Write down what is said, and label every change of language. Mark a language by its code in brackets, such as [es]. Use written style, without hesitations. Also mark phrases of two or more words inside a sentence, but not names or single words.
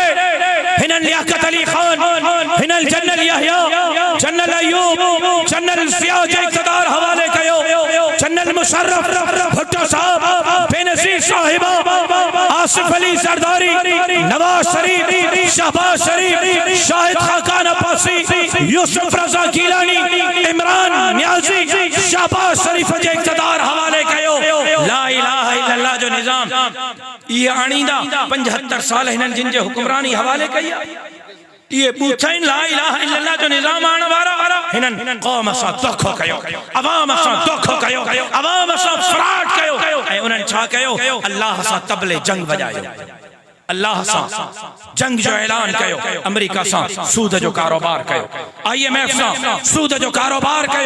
[sd] हिननि लियाकत अली खान, हिननि जनरल यहया, जनरल अयूब, जनरल ज़िया जे इक़्तिदार हवाले कयो, जनरल मुशर्रफ भुट्टो साहब, बेनज़ीर साहिबा, आसिफ अली सरदारी, नवाज शरीफ, शहबाज शरीफ, शाहिद खाकान अब्बासी, यूसुफ रज़ा गीलानी, इमरान नियाज़ी, शहबाज शरीफ जे इक़्तिदार हवाले कयो। [ar] لا إله إلا الله [sd] जो निज़ाम ये आणींदा 75 साल हिननि जिन जे हुक्मरानी हवाले कई, ये पूछाइन [ar] لا إله إلا الله [sd] जो निज़ाम आण वारा हिननि क़ौम सां धोखो कयो, अवाम सां धोखो कयो, अवाम सां फ्रॉड कयो, ऐं उन्हनि छा कयो, अल्लाह सां तबले जंग वॼायो, अल्लाह सां जंग जो ऐलान कयो, अमेरिका सां सूद जो कारोबार कयो, IMF सां सूद जो कारोबार कयो।